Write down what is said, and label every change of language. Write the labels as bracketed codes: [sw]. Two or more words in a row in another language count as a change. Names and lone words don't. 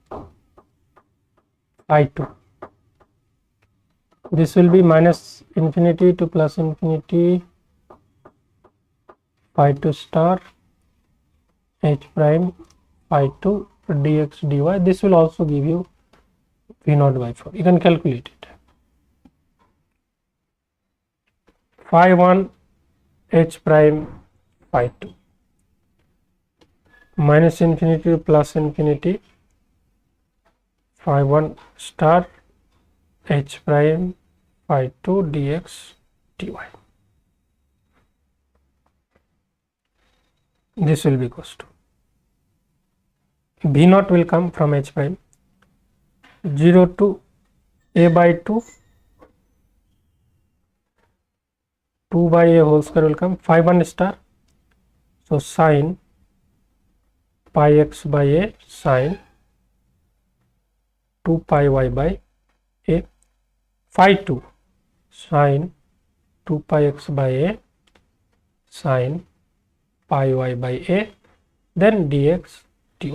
[en] I2, this will be minus infinity to plus infinity, phi2 star, H prime, phi2 dx dy. This will also give you V naught by 4. You can calculate it. Phi 1 H prime phi 2 minus infinity to plus infinity, phi 1 star H prime phi 2 dx dy. This will be equals to V naught will come from H prime 0 to a by 2, 2 by a whole square will come, phi 1 star, so sine pi x by a sine 2 pi y by a, phi 2 sine 2 pi x by a sine pi y by a, then dx dy.